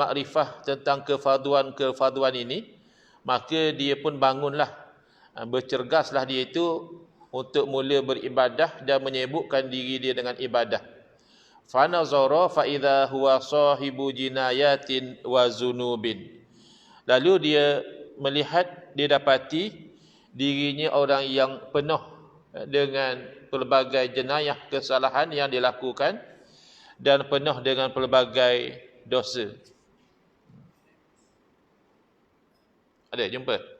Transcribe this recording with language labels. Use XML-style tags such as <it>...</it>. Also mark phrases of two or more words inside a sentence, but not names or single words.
<ms>makrifah tentang kefarduan ini, maka dia pun bangunlah, bercergaslah dia itu untuk mula beribadah dan menyibukkan diri dia dengan ibadah.</ms> <ar>فنظر فإذا هو صاحب جنايات وذنوب.</ar> <ms>Lalu dia melihat, dia dapati dirinya orang yang penuh dengan pelbagai jenayah kesalahan yang dilakukan dan penuh dengan pelbagai dosa. Ada jumpa?</ms>